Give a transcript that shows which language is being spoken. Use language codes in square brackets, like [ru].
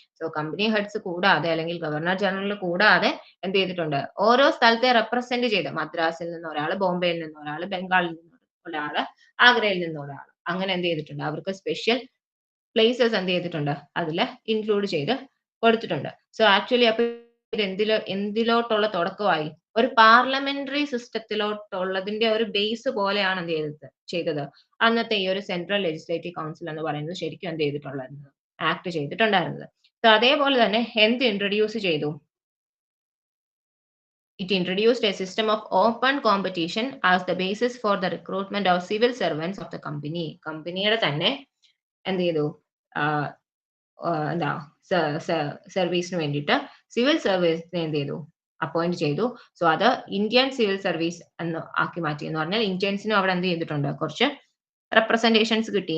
[ml] So company heads കൂടാതെ അല്ലെങ്കിൽ governor general കൂടാതെ എന്ത് ചെയ്തിട്ടുണ്ട്, ഓരോ സ്ഥലത്തെ റെപ്രസെന്റ് ചെയ്ത്, മദ്രാസിൽ നിന്ന് ഒരാൾ, ബോംബെയിൽ നിന്ന് ഒരാൾ, ബംഗാളിൽ നിന്ന് ഒരാൾ, ആഗ്രയിൽ നിന്ന് ഒരാൾ, അങ്ങനെ എന്ത് ചെയ്തിട്ടുണ്ട്, അവർക്ക് സ്പെഷ്യൽ പ്ലേസസ് എന്ത് ചെയ്തിട്ടുണ്ട്, അതിൽ ഇൻക്ലൂഡ് ചെയ്ത് കൊടുത്തിട്ടുണ്ട്. സോ ആക്ച്വലി അപ്പൊ ഇത് എന്തിലോട്ടുള്ള തുടക്കമായി, ഒരു പാർലമെന്ററി സിസ്റ്റത്തിലോട്ടുള്ളതിന്റെ ഒരു ബേസ് പോലെയാണ് എന്ത് ചെയ്തത് അന്നത്തെ ഈ ഒരു സെൻട്രൽ ലെജിസ്ലേറ്റീവ് കൗൺസിൽ എന്ന് പറയുന്നത് ശരിക്കും എന്ത് ചെയ്തിട്ടുള്ളത്, ആക്ട് ചെയ്തിട്ടുണ്ടായിരുന്നത്. സോ അതേപോലെ തന്നെ എന്ത് ഇൻട്രൊഡ്യൂസ് ചെയ്തു, [en] it introduced a system of open competition as the basis for the recruitment of civil servants of the company. [ml] കമ്പനിയുടെ തന്നെ എന്ത് ചെയ്തു, എന്താ സർവീസിന് വേണ്ടിയിട്ട് സിവിൽ സർവീസിനെ എന്ത് ചെയ്തു, അപ്പോയിന്റ് ചെയ്തു. സോ അത് ഇന്ത്യൻ സിവിൽ സർവീസ് എന്ന് ആക്കി മാറ്റി. എന്ന് പറഞ്ഞാൽ ഇന്ത്യൻസിനും അവിടെ എന്ത് ചെയ്തിട്ടുണ്ട്, കുറച്ച് റെപ്രസെന്റേഷൻസ് കിട്ടി.